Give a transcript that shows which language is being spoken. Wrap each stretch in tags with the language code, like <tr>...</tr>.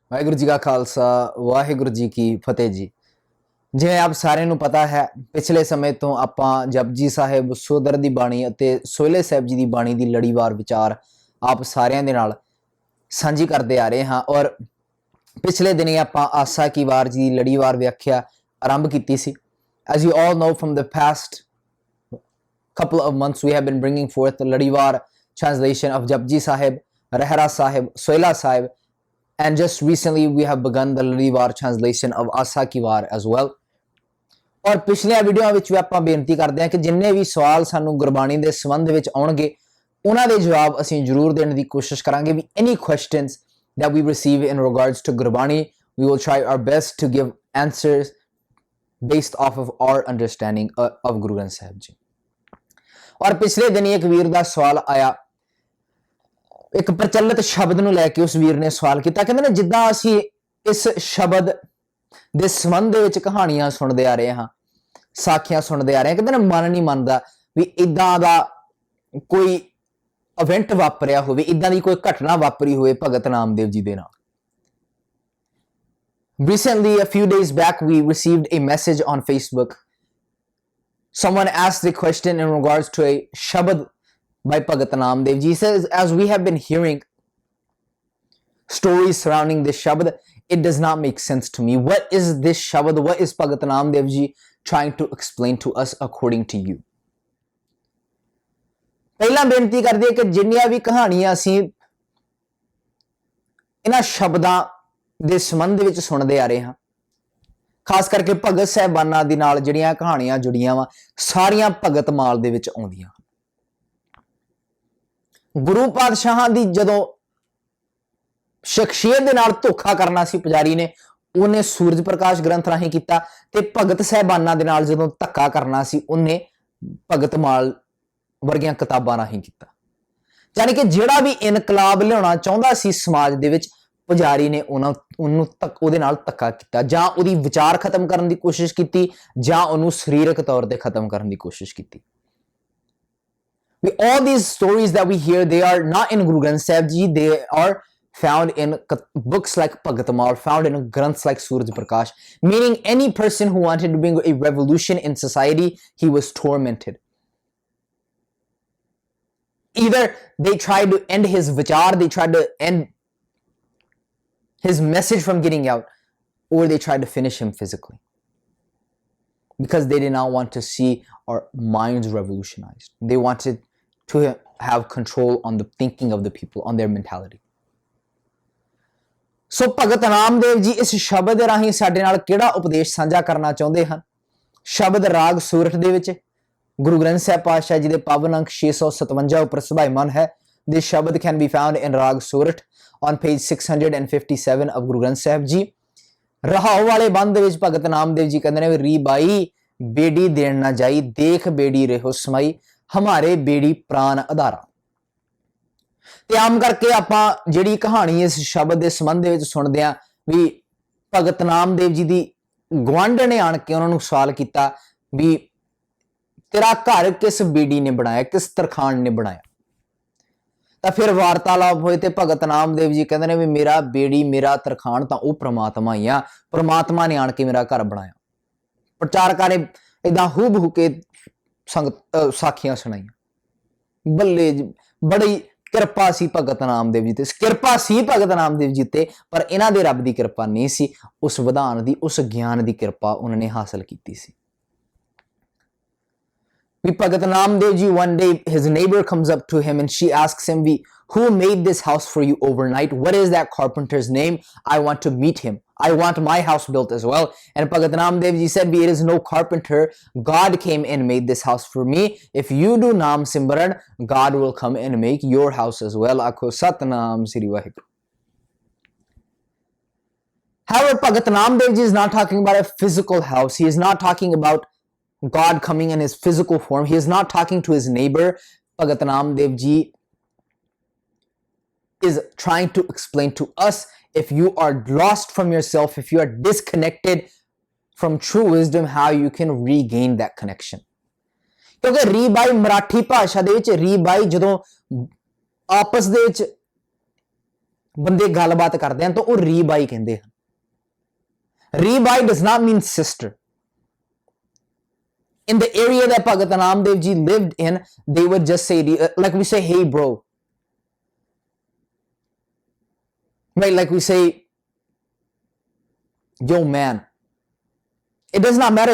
<pa>वाहिगुरू जी का खालसा वाहिगुरू जी की फतेह जी। जिवें आप सारिਆਂ ਨੂੰ ਪਤਾ ਹੈ ਪਿਛਲੇ ਸਮੇਂ ਤੋਂ ਆਪਾਂ ਜਪਜੀ ਸਾਹਿਬ ਸੋਦਰ ਦੀ ਬਾਣੀ ਅਤੇ ਸੋਹਲੇ ਸਾਹਿਬ ਜੀ ਦੀ ਬਾਣੀ ਦੀ ਲੜੀਵਾਰ ਵਿਚਾਰ ਆਪ ਸਾਰਿਆਂ ਦੇ ਨਾਲ ਸਾਂਝੀ ਕਰਦੇ ਆ ਰਹੇ ਹਾਂ ਔਰ ਪਿਛਲੇ ਦਿਨੀ ਆਪਾਂ ਆਸਾ ਕੀ ਵਾਰ ਜੀ ਦੀ ਲੜੀਵਾਰ ਵਿਆਖਿਆ ਆਰੰਭ ਕੀਤੀ ਸੀ।</pa> <en>As you all know, from the past couple of months we have been bringing forth the ladiwar translation of Japji Sahib, Rahra Sahib, Sohila Sahib, and just recently we have begun the ladiwar translation of Asa Ki War as well.</en> <pa>और पिछले video ਵਿੱਚ ਵੀ ਆਪਾਂ ਬੇਨਤੀ ਕਰਦੇ ਹਾਂ ਕਿ ਜਿੰਨੇ ਵੀ ਸਵਾਲ ਸਾਨੂੰ ਗੁਰਬਾਣੀ ਦੇ ਸੰਬੰਧ ਵਿੱਚ ਆਉਣਗੇ ਉਹਨਾਂ ਦੇ ਜਵਾਬ ਅਸੀਂ ਜ਼ਰੂਰ ਦੇਣ ਦੀ ਕੋਸ਼ਿਸ਼ ਕਰਾਂਗੇ ਵੀ</pa> <en>any questions that we receive in regards to Gurbani, we will try our best to give answers based off of our understanding of Guru Granth Sahib Ji.</en> <pa>और पिछले दिन एक वीर का सवाल आया, एक प्रचलित शब्द ਨੂੰ ਲੈ ਕੇ ਉਸ ਵੀਰ ਨੇ ਸਵਾਲ ਕੀਤਾ। ਕਹਿੰਦੇ ਨੇ ਜਿੱਦਾਂ ਅਸੀਂ ਇਸ ਸ਼ਬਦ ਦੇ ਸੰਬੰਧ ਵਿੱਚ ਕਹਾਣੀਆਂ ਸੁਣਦੇ ਆ ਰਹੇ ਹਾਂ, ਸਾਖੀਆਂ ਸੁਣਦੇ ਆ ਰਹੇ ਹਾਂ, ਕਹਿੰਦੇ ਨੇ ਮਨ ਨਹੀਂ ਮੰਨਦਾ ਵੀ ਇਦਾਂ ਦਾ ਕੋਈ ਇਵੈਂਟ ਵਾਪਰਿਆ ਹੋਵੇ, ਇਦਾਂ ਦੀ ਕੋਈ ਘਟਨਾ ਵਾਪਰੀ ਹੋਵੇ ਭਗਤ ਨਾਮਦੇਵ ਜੀ ਦੇ ਨਾਲ।</pa> <en>Recently, a few days back, we received a message on Facebook. Someone asked the question in regards to a shabad by Bhagat Namdev Ji. He says, as we have been hearing stories surrounding this shabad, it does not make sense to me. What is this shabad? What is Bhagat Namdev Ji trying to explain to us according to you?</en> <pa>ਪਹਿਲਾਂ ਬੇਨਤੀ ਕਰਦੇ ਹਾਂ ਕਿ ਜਿੰਨੀਆਂ ਵੀ ਕਹਾਣੀਆਂ ਅਸੀਂ ਇਹਨਾਂ ਸ਼ਬਦਾਂ ਦੇ ਸੰਬੰਧ ਵਿੱਚ ਸੁਣਦੇ ਆ ਰਹੇ ਹਾਂ, ਖਾਸ ਕਰਕੇ ਭਗਤ ਸਾਹਿਬਾਨਾਂ ਦੇ ਨਾਲ ਜਿਹੜੀਆਂ ਕਹਾਣੀਆਂ ਜੁੜੀਆਂ ਵਾ ਸਾਰੀਆਂ ਭਗਤ ਮਾਲ ਦੇ ਵਿੱਚ ਆਉਂਦੀਆਂ। ਗੁਰੂ ਪਾਤਸ਼ਾਹਾਂ ਦੀ ਜਦੋਂ ਸ਼ਖਸੀਅਤ ਦੇ ਨਾਲ ਧੋਖਾ ਕਰਨਾ ਸੀ ਪੁਜਾਰੀ ਨੇ, ਉਹਨੇ ਸੂਰਜ ਪ੍ਰਕਾਸ਼ ਗ੍ਰੰਥ ਰਾਹੀਂ ਕੀਤਾ, ਤੇ ਭਗਤ ਸਾਹਿਬਾਨਾਂ ਦੇ ਨਾਲ ਜਦੋਂ ਧੱਕਾ ਕਰਨਾ ਸੀ ਉਹਨੇ ਭਗਤ ਮਾਲ ਵਰਗੀਆਂ ਕਿਤਾਬਾਂ ਰਾਹੀਂ ਕੀਤਾ। ਯਾਨੀ ਕਿ ਜਿਹੜਾ ਵੀ ਇਨਕਲਾਬ ਲਿਆਉਣਾ ਚਾਹੁੰਦਾ ਸੀ ਸਮਾਜ ਦੇ ਵਿੱਚ, ਪੁਜਾਰੀ ਨੇ ਉਹਨੂੰ ਉਹਦੇ ਨਾਲ ਧੱਕਾ ਕੀਤਾ, ਜਾਂ ਉਹਦੀ ਵਿਚਾਰ ਖਤਮ ਕਰਨ ਦੀ ਕੋਸ਼ਿਸ਼ ਕੀਤੀ, ਜਾਂ ਉਹਨੂੰ ਸਰੀਰਕ ਤੌਰ ਤੇ ਖਤਮ ਕਰਨ ਦੀ ਕੋਸ਼ਿਸ਼ ਕੀਤੀ।</pa> <en>All these stories that we hear, they are not in Guru Granth Sahib Ji, they are found in books like Bhagat Mal, found in granths like Suraj Prakash, meaning any person who wanted to bring a revolution in society, he was tormented. Either they tried to end his vichar, they tried to end his message from getting out, or they tried to finish him physically, because they did not want to see our minds revolutionized. They wanted to have control on the thinking of the people, on their mentality.</en> <pa>So Bhagat Namdev Ji ਇਸ ਸ਼ਬਦ ਦੇ ਰਾਹੀਂ ਸਾਡੇ ਨਾਲ ਕਿਹੜਾ ਉਪਦੇਸ਼ ਸਾਂਝਾ ਕਰਨਾ ਚਾਹੁੰਦੇ ਹਨ? ਸ਼ਬਦ ਰਾਗ ਸੂਰਠ ਦੇ ਵਿੱਚ ਗੁਰੂ ਗ੍ਰੰਥ ਸਾਹਿਬ ਪਾਤਸ਼ਾਹ ਜੀ ਦੇ ਪਾਵਨ ਅੰਕ 657 ਉੱਪਰ ਸੁਭਾਈਮਾਨ ਹੈ।</pa> <en>This shabad can be found in Rag Surat on page 657 of Guru Granth Sahib Ji.</en> <pa>ਰਹਾਉ ਵਾਲੇ ਬੰਦ ਦੇ ਵਿੱਚ ਭਗਤ ਨਾਮਦੇਵ ਜੀ ਕਹਿੰਦੇ ਨੇ ਵੀ ਰੀ ਬਾਈ ਬੇੜੀ ਦੇਣ ਨਾ ਜਾਈ, ਦੇਖ ਬੇੜੀ ਰਹੋ ਸਮਾਈ, ਹਮਾਰੇ ਬੇੜੀ ਪ੍ਰਾਨ ਆਧਾਰਾ। ਤੇ ਆਮ ਕਰਕੇ ਆਪਾਂ ਜਿਹੜੀ ਕਹਾਣੀ ਇਸ ਸ਼ਬਦ ਦੇ ਸੰਬੰਧ ਦੇ ਵਿੱਚ ਸੁਣਦੇ ਆ ਵੀ ਭਗਤ ਨਾਮਦੇਵ ਜੀ ਦੀ ਗਵਾਂਢ ਨੇ ਆਣ ਕੇ ਉਹਨਾਂ ਨੂੰ ਸਵਾਲ ਕੀਤਾ ਵੀ ਤੇਰਾ ਘਰ ਕਿਸ ਬੇੜੀ ਨੇ ਬਣਾਇਆ, ਕਿਸ ਤਰਖਾਣ ਨੇ ਬਣਾਇਆ? ਤਾਂ ਫਿਰ ਵਾਰਤਾਲਾਪ ਹੋਏ ਤੇ ਭਗਤ ਨਾਮਦੇਵ ਜੀ ਕਹਿੰਦੇ ਨੇ ਵੀ ਮੇਰਾ ਬੇੜੀ, ਮੇਰਾ ਤਰਖਾਣ ਤਾਂ ਉਹ ਪ੍ਰਮਾਤਮਾ ਹੀ ਆ, ਪ੍ਰਮਾਤਮਾ ਨੇ ਆਣ ਕੇ ਮੇਰਾ ਘਰ ਬਣਾਇਆ। ਪ੍ਰਚਾਰਕਾਂ ਨੇ ਏਦਾਂ ਹੂਬ ਕੇ ਸੰਗਤ ਸਾਖੀਆਂ ਸੁਣਾਈਆਂ। ਬੱਲੇ ਬੜੀ ਕਿਰਪਾ ਸੀ ਭਗਤ ਨਾਮਦੇਵ ਜੀ ਤੇ, ਕਿਰਪਾ ਸੀ ਭਗਤ ਨਾਮਦੇਵ ਜੀ ਤੇ, ਪਰ ਇਹਨਾਂ ਦੇ ਰੱਬ ਦੀ ਕਿਰਪਾ ਨਹੀਂ ਸੀ, ਉਸ ਵਿਧਾਨ ਦੀ, ਉਸ ਗਿਆਨ ਦੀ ਕਿਰਪਾ ਉਹਨਾਂ ਨੇ ਹਾਸਲ ਕੀਤੀ ਸੀ।</pa> <en>Bhagat Namdev Ji, one day his neighbor comes up to him and she asks him, who made this house for you overnight? What is that carpenter's name? I want to meet him. I want my house built as well. And Bhagat Namdev Ji said, it is no carpenter. God came and made this house for me. If you do Naam Simran, God will come and make your house as well. Akho Satnam Sri Vaheguru. However, Bhagat Namdev Ji is not talking about a physical house. He is not talking about God coming in his physical form. He is not talking to his neighbor. Bhagat Namdev Ji is trying to explain to us, if you are lost from yourself, if you are disconnected from true wisdom, how you can regain that connection.</en> <pa>ਕਿਉਂਕਿ ਰੀ ਬਾਈ ਮਰਾਠੀ ਭਾਸ਼ਾ ਦੇ ਵਿੱਚ ਰੀ ਬਾਈ ਜਦੋਂ ਆਪਸ ਦੇ ਵਿੱਚ ਬੰਦੇ ਗੱਲਬਾਤ ਕਰਦੇ ਹਨ ਤਾਂ ਉਹ ਰੀ ਬਾਈ ਕਹਿੰਦੇ ਹਨ।</pa> <en>ਰੀ ਬਾਈ does not mean sister. In the area that Bhagat Namdev Ji lived in, they would just say, like we say, hey bro. Right, like we say, yo man. It does not matter.</en>